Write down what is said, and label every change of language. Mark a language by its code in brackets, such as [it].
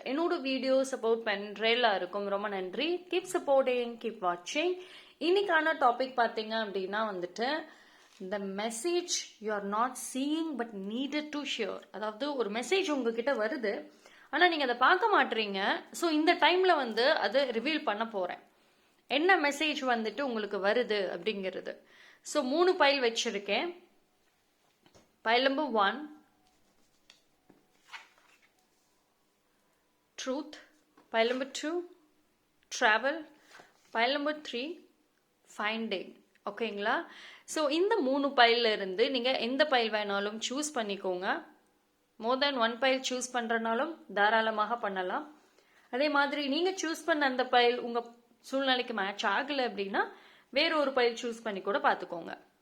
[ta] என்னோட videos about பென்ட்ரெயில இருக்கும். ரொம்ப நன்றி. [en] Keep supporting, keep வாட்சிங். [ta] இன்னைக்கான டாபிக் பார்த்தீங்க அப்படின்னா வந்துட்டு [en] the message you are not seeing but needed to share. [ta] அதாவது ஒரு மெசேஜ் உங்ககிட்ட வருது, ஆனால் நீங்கள் அதை பார்க்க மாட்டீங்க. ஸோ இந்த டைமில் வந்து அதை ரிவீல் பண்ண போகிறேன். என்ன மெசேஜ் வந்துட்டு உங்களுக்கு வருது அப்படிங்கிறது. ஸோ 3 பைல் வச்சுருக்கேன். [en] Pile number 1 truth, pile number 2 travel, pile number 3 finding. [ta] ஓகேங்களா? ஸோ இந்த 3 பைலில் இருந்து நீங்கள் எந்த பைல் வேணாலும் சூஸ் பண்ணிக்கோங்க. மோர் தேன் 1 பைல் சூஸ் பண்ணுறனாலும் தாராளமாக பண்ணலாம். அதே மாதிரி நீங்கள் சூஸ் பண்ண அந்த பைல் உங்கள் சூழ்நிலைக்கு மேட்ச் ஆகலை அப்படின்னா வேற ஒரு பைல் சூஸ் பண்ணி கூட பார்த்துக்கோங்க.